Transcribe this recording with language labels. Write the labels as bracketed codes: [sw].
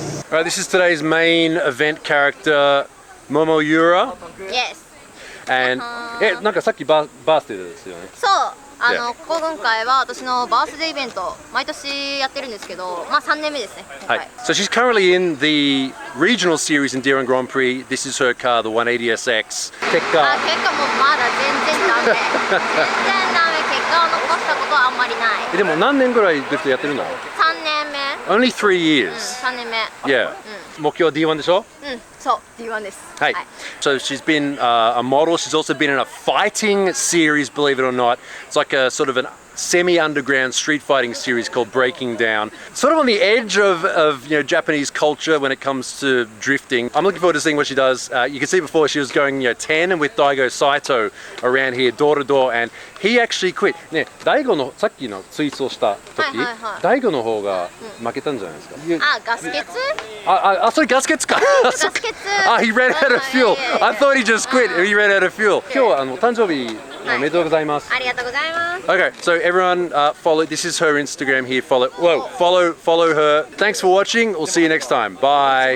[en] Alright, this is today's main event character, Momo Yura. Yes. And [ja] なんかさっきバースデーですよね。そう、今回は私のバースデーイベント毎年やってるんですけど、まあ3年目ですね。はい。 [en] So she's currently in the regional series in Deeren Grand Prix. This is her car, the 180SX. [ja] 結果もまだ全然ダメ。全然ダメ。結果を残したことはあんまりない。でも何年ぐらいずっとやってるの？ 3年目。 [en] Only 3 years. [ja] 3年目。 [en] Yeah. [ja] 目標は D1 でしょ？そう、D1 です。はい。 [en] So she's been a model. She's also been in a fighting series, believe it or not. It's like a sort of an semi-underground street fighting series called Breaking Down. Sort of on the edge of Japanese culture when it comes to drifting. I'm looking forward to seeing what she does. You can see before she was going 10 with Daigo Saito around here door to door, and he actually quit. [ja] ね、Daigoのさっきのツイートをした時、Daigoの方が負けたんじゃないですか。ガス欠？それガス欠か。ガス欠。 [en] He ran out of fuel. I thought he just quit. He ran out of fuel. [ja] 今日は誕生日おめでとうございます。ありがとうございます。 [en] Okay, so everyone follow. This is her Instagram here. Follow her. Thanks for watching. We'll see you next time. Bye.